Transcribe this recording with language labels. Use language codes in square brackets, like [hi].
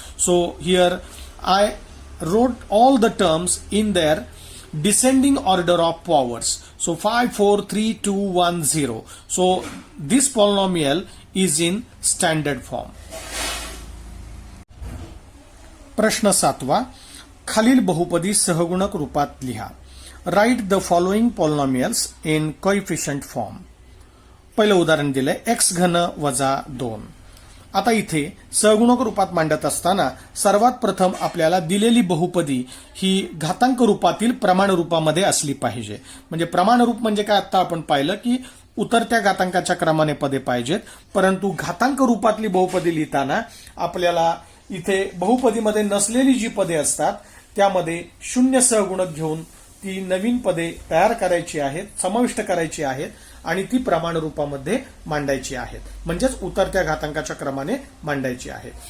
[en] So here I wrote all the terms in their descending order of powers. So 5, 4, 3, 2, 1, 0. So this polynomial is in standard form. [mr] प्रश्न 7वा. खालील बहुपदी सहगुणक रूपात लिहा. [en] Write the following polynomials in coefficient form. [mr] पहिलं उदाहरण दिलंय x घन वजा 2. आता इथे सहगुणक रूपात मांडत असताना सर्वात प्रथम आपल्याला दिलेली बहुपदी ही घातांक रूपातील प्रमाण रूपामध्ये असली पाहिजे. म्हणजे प्रमाण रूप म्हणजे काय, आता आपण पाहिलं की उतरत्या घातांकाच्या क्रमाने पदे पाहिजेत, परंतु घातांक रूपातली बहुपदी लिहिताना आपल्याला इथे बहुपदीमध्ये नसलेली जी पदे असतात त्यामध्ये शून्य सहगुणक घेऊन ती नवीन पदे तयार करायची आहेत, समाविष्ट करायची आहेत आणि ती प्रमाण रूपामध्ये मांडायची आहेत, म्हणजेच उतरत्या घातांकाच्या क्रमाने मांडायची आहेत.